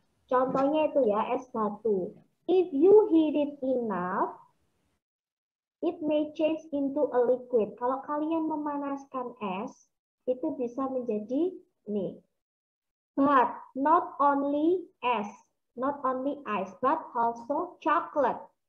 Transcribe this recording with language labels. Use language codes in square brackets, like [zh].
[id] Contohnya itu ya, es batu. [en] If you heat it enough, it may change into a liquid. [id] Kalau kalian memanaskan es, itu bisa menjadi nih. [en] But not only es, not only ice, but also chocolate.